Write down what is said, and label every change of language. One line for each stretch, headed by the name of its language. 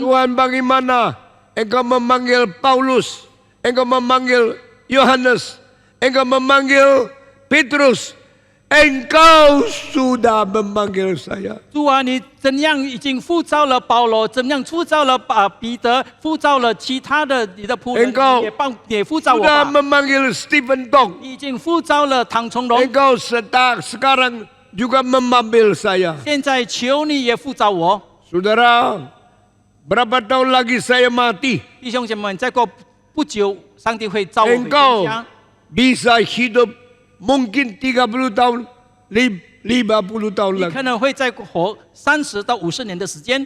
Indonesian: Tuhan, bagaimana Engkau memanggil Paulus, Engkau memanggil Yohanes, Engkau memanggil Petrus, Engkau sudah memanggil saya.
Chinese: 主啊，你怎样已经呼召了保罗，怎样呼召了彼得，呼召了其他的你的仆人，
Indonesian: Engkau
Chinese: 也呼召我
Indonesian: Sudah
Chinese: 吧。
Indonesian: memanggil Stephen Tong,
Chinese: 你已经呼召了唐崇荣，
Indonesian: Engkau sekarang juga memanggil saya.
Chinese: 现在求你也呼召我。
Indonesian: Saudara, berapa tahun lagi saya mati?
Chinese: 弟兄姐妹们，再过不久上帝会召我回天
Indonesian: Engkau
Chinese: 家。
Indonesian: bisa hidup mungkin 30 tahun, 50 tahun
Chinese: 你
Indonesian: lagi.
Chinese: 可能会再活30到50年的时间，